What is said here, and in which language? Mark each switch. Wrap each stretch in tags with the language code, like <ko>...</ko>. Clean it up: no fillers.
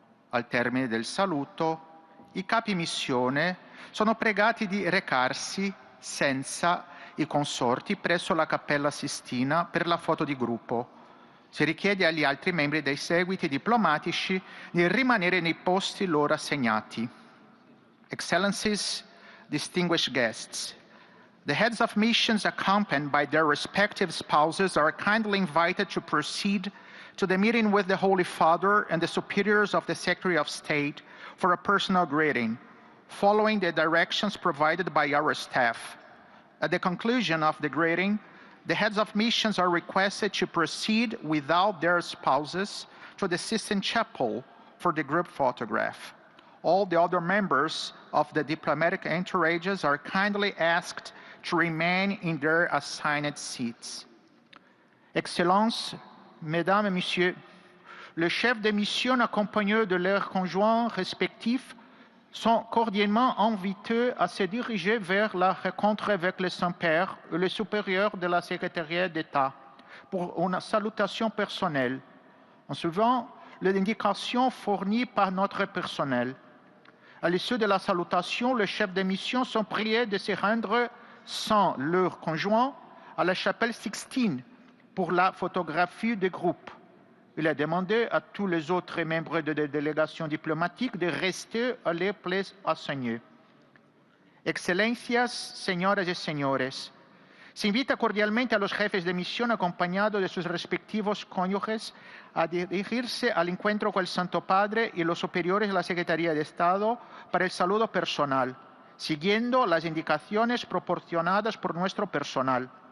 <it>Al termine del saluto, i capi missione sono pregati di recarsi senza i consorti presso la Cappella Sistina per la foto di gruppo. Si richiede agli altri membri dei seguiti diplomatici di rimanere nei posti loro assegnati.</it> <en>Excellencies, distinguished guests, the heads of missions accompanied by their respective spouses are kindly invited to proceed to the meeting with the Holy Father and the superiors of the Secretary of State for a personal greeting, following the directions provided by our staff. At the conclusion of the greeting, the heads of missions are requested to proceed without their spouses to the Sistine Chapel for the group photograph. All the other members of the diplomatic entourages are kindly asked to remain in their assigned seats.</en> <fr>Excellences, Mesdames et Messieurs, le chef de mission accompagné de leurs conjoints respectifs sont cordialement invités à se diriger vers la rencontre avec le Saint-Père et le supérieur de la Secrétariat d'État pour une salutation personnelle, en suivant les indications fournies par notre personnel. À l'issue de la salutation, les chefs de mission sont priés de se rendre sans leur conjoint à la chapelle Sixtine pour la photographie de groupe. Il est demandé à tous les autres membres de la délégation diplomatique de rester à les places assignées.</fr> <es>Excelencias, señoras y señores, se invita cordialmente a los jefes de misión acompañados de sus respectivos cónyuges a dirigirse al encuentro con el Santo Padre y los superiores de la Secretaría de Estado para el saludo personal, siguiendo las indicaciones proporcionadas por nuestro personal.</es>